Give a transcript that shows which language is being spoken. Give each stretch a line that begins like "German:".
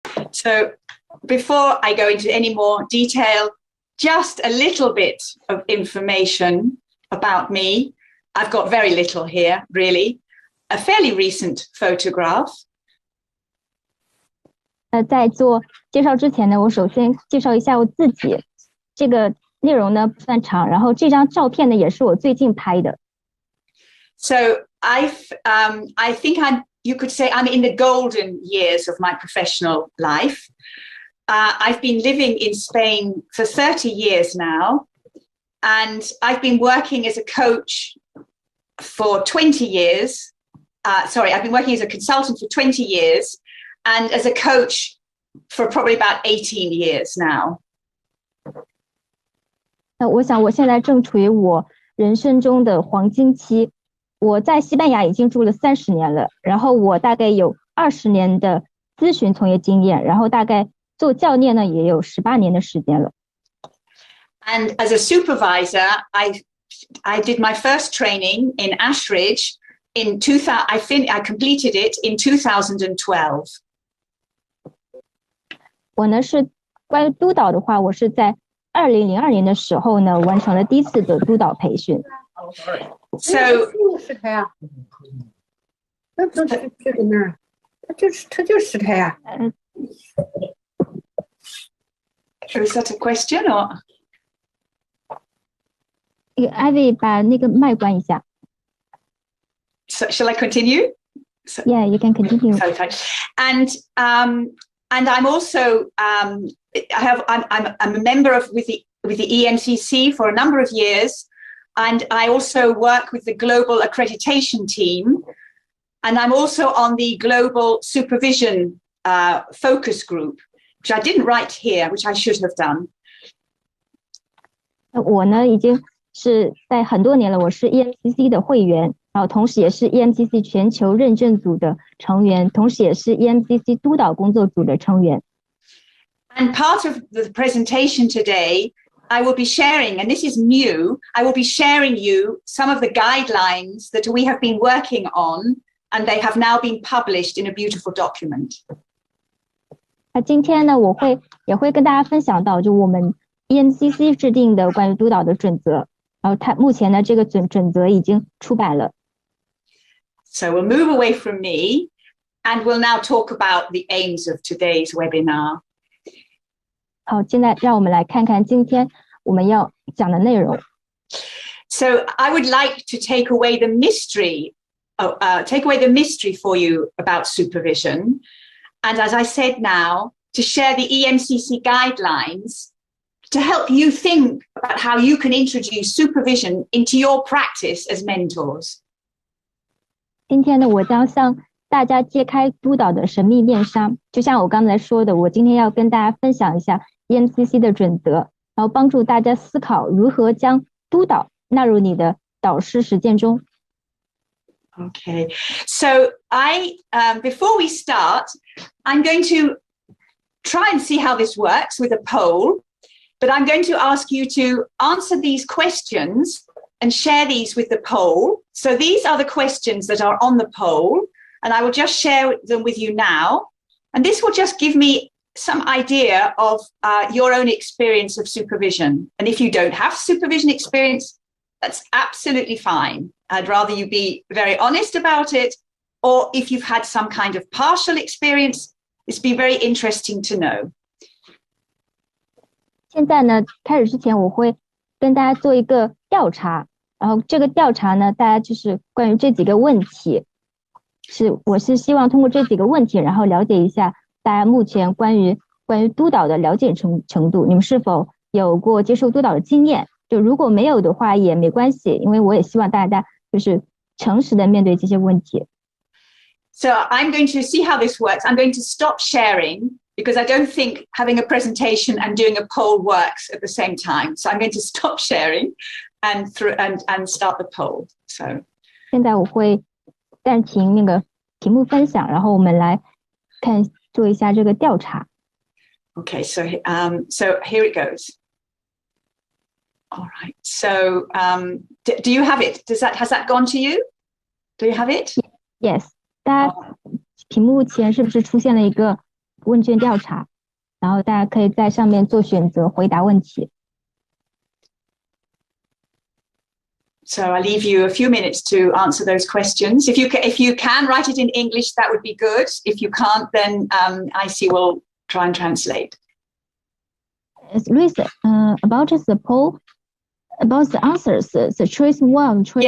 English: So before I go into any more detail, just a little bit of information about me. I've got very little here, really. A fairly recent photograph.
Chinese: 在做介绍之前呢，我首先介绍一下我自己。这个内容呢不算长，然后这张照片呢也是我最近拍的。
English: So I think you could say I'm in the golden years of my professional life. I've been living in Spain for 30 years now, and I've been working as a coach for 20 years. I've been working as a consultant for 20 years, and as a coach for probably about 18 years now.
Chinese: 我想我现在正处于我人生中的黄金期。我在西班牙已经住了30年了，然后我大概有20年的咨询从业经验，然后大概做教练呢也有18年的时间了。
English: And as a supervisor, I did my first training in Ashridge in 2000. I completed it in 2012.
Chinese: 我呢是关于督导的话，我是在2002年的时候呢完成了第一次的督导培训。
English: So
Chinese: 是他呀，那不是这个那儿，他就是他呀。
English: Is that a question or?
Chinese: Ivy 把那个麦关一下。
English: So, shall I continue? Yeah, you can continue. And I'm also I'm a member with the EMCC for a number of years, and I also work with the global accreditation team, and I'm also on the global supervision focus group, which I didn't write here, which I should have done.
Chinese: 我呢已经是在很多年了，我是 EMCC 的会员，然后同时也是 EMCC 全球认证组的成员，同时也是 EMCC 督导工作组的成员。
English: And part of the presentation today, I will be sharing, and this is new, I will be sharing you some of the guidelines that we have been working on, and they have now been published in a beautiful document.
Chinese: 今天呢，也会跟大家分享到，就我们 EMCC 制定的关于督导的准则，然后它目前呢这个准则已经出版了。
English: So we'll move away from me, and we'll now talk about the aims of today's webinar.
Chinese: 好，现在让我们来看看今天我们要讲的内容。
English: So I would like to take away the mystery for you about supervision, and as I said now, to share the EMCC guidelines to help you think about how you can introduce supervision into your practice as mentors.
Chinese: 今天呢，我将向大家揭开督导的神秘面纱，就像我刚才说的，我今天要跟大家分享一下 EMCC 的准则，然后帮助大家思考如何将督导纳入你的导师实践中。
English: Okay, so before we start, I'm going to try and see how this works with a poll, but I'm going to ask you to answer these questions and share these with the poll. So these are the questions that are on the poll, and I will just share them with you now. And this will just give me some idea of your own experience of supervision. And if you don't have supervision experience, that's absolutely fine. I'd rather you be very honest about it, or if you've had some kind of partial experience, it'd be very interesting to know.
Chinese: 现在呢，开始之前我会跟大家做一个调查，然后这个调查呢，大家就是关于这几个问题，我是希望通过这几个问题，然后了解一下大家目前关于督导的了解程度，你们是否有过接受督导的经验？就如果没有的话也没关系，因为我也希望大家就是诚实的面对这些问题。
English: So I'm going to see how this works. I'm going to stop sharing because I don't think having a presentation and doing a poll works at the same time. So I'm going to stop sharing and start the poll. So
Chinese: 现在我会暂停那个屏幕分享，然后我们来做一下这个调查。
English: Okay, so here it goes. All right. So do you have it? Has that gone to you? Do you have it? Yes.
Chinese: 大家屏幕前是不是出现了一个问卷调查然后大家可以在上面做选择回答问题。
English: So I'll leave you a few minutes to answer those questions. If you can write it in English, that would be good. If you can't, then IC will try and translate. Louise, about the poll, about the answers, the choice 1, choice 2.